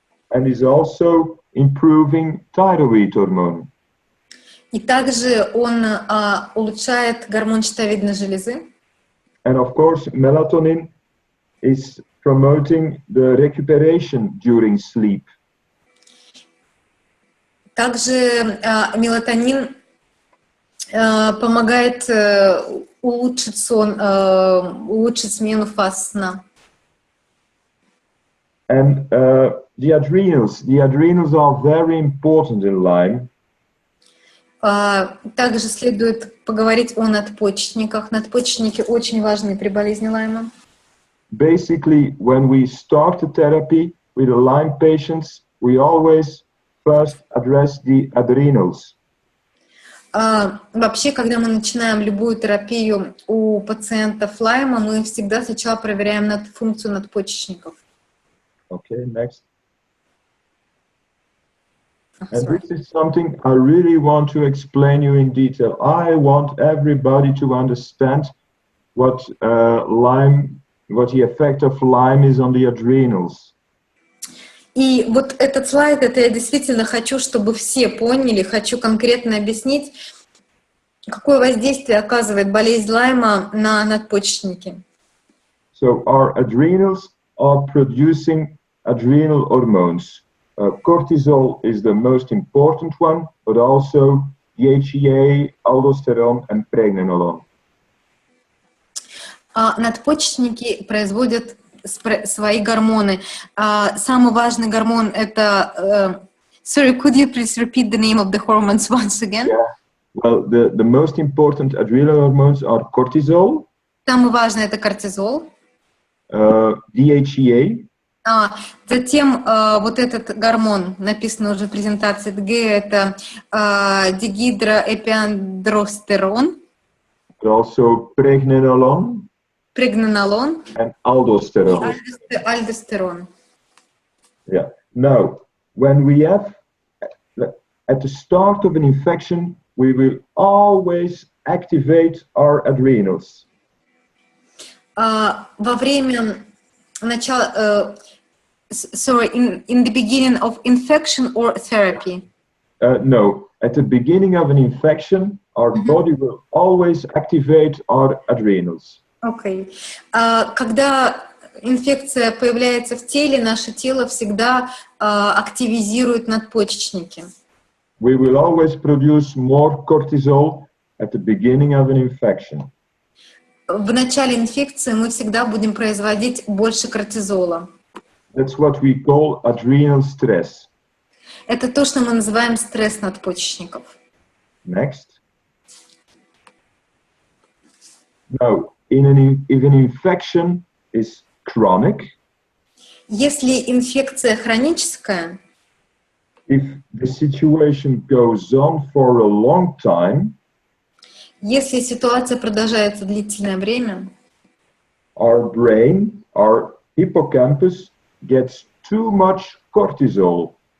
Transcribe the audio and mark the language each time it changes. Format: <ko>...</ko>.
<en>And is also improving thyroid hormone.</en> <ru>И также он улучшает гормон щитовидной железы.</ru> <en>And of course, melatonin is promoting the recuperation during sleep.</en> <ru>Также мелатонин помогает улучшить сон, улучшить смену фаз сна.</ru> <en>And the adrenals are very important in Lyme.</en> <ru>Также следует поговорить о надпочечниках. Надпочечники очень важны при болезни Лайма.</ru> <en>Basically, when we start the therapy with the Lyme patients, we always first address the adrenals.</en> <ru>Вообще, когда мы начинаем любую терапию у пациентов Лайма, мы всегда сначала проверяем функцию надпочечников.</ru> <en>Okay, next. And this is something I really want to explain you in detail. I want everybody to understand what the effect of Lyme is on the adrenals.</en> <ru>И вот этот слайд, это я действительно хочу, чтобы все поняли, хочу конкретно объяснить, какое воздействие оказывает болезнь Лайма на надпочечники.</ru> <en>So our adrenals are producing adrenal hormones. Cortisol is the most important one, but also DHEA, aldosterone, and pregnenolone.</en> <ru>Надпочечники производят свои гормоны. Самый важный гормон это...</ru> <en>Sorry, could you please repeat the name of the hormones once again? Yeah. Well, the most important adrenal hormones are cortisol.</en> <ru>Самый важный это кортизол.</ru> <en>DHEA.</en> <ru>Затем вот этот гормон, написано уже в презентации ДГ, это дигидроэпиандростерон.</ru> <en>Also pregnenolone. Pregnenolone. And aldosterone. Aldosterone. Yeah. Now, when we have, at the start of an infection, we will always activate our adrenals.</en> <ru>Во время начала,</ru> <en>sorry, in the beginning of infection or therapy? No, at the beginning of an infection, our body will always activate our adrenals. Okay.</en> <ru>Когда инфекция появляется в теле, наше тело всегда активизирует надпочечники.</ru> <en>We will always produce more cortisol at the beginning of an infection.</en> <ru>В начале инфекции мы всегда будем производить больше кортизола.</ru> <en>That's what we call adrenal stress.</en> <ru>Это то, что мы называем стресс надпочечников.</ru> <en>Next. Now, if an infection is chronic,</en> <ru>если инфекция хроническая,</ru> <en>if the situation goes on for a long time,</en> <ru>если ситуация продолжается длительное время,</ru> <en>our brain, our hippocampus gets too much cortisol.</en>